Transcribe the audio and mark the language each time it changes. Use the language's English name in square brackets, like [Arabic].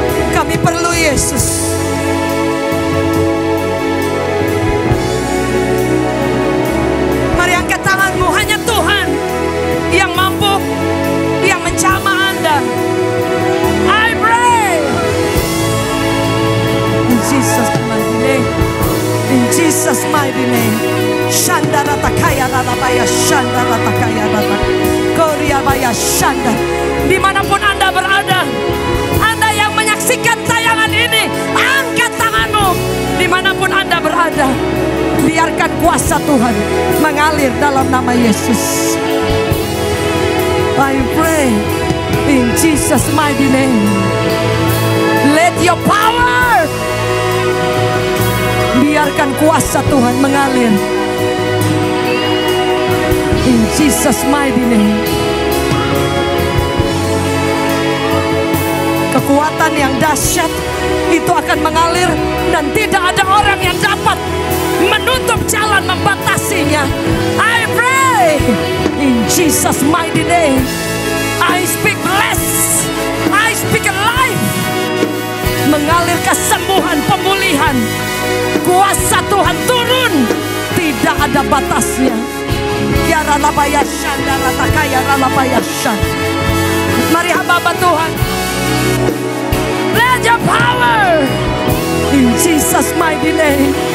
[Indonesian] Kami perlu Yesus. Mari angkat tanganmu. Hanya Tuhan yang mampu, yang menjamah Anda. [English] I pray in Jesus mighty name. In Jesus mighty name. Shandara takaya ralapaya shandara takaya rata. Koria baya shanda. [Indonesian] Dimanapun Anda berada, Anda yang menyaksikan tayangan ini, angkat tanganmu. Dimanapun Anda berada, biarkan kuasa Tuhan mengalir dalam nama Yesus. [English] I pray in Jesus mighty name. Let your power, biarkan kuasa Tuhan mengalir in Jesus mighty name. [Indonesian] Kekuatan yang dahsyat itu akan mengalir dan tidak ada orang yang dapat menutup jalan, membatasinya. [English] I pray in Jesus mighty name. I speak bless, I speak life. [Indonesian] Mengalir kesembuhan, pemulihan. Kuasa Tuhan turun, tidak ada batasnya. Ya ralapaya shanda ratakaya ralapaya shanda. [English] Mari hamba Tuhan, let your power in Jesus mighty name.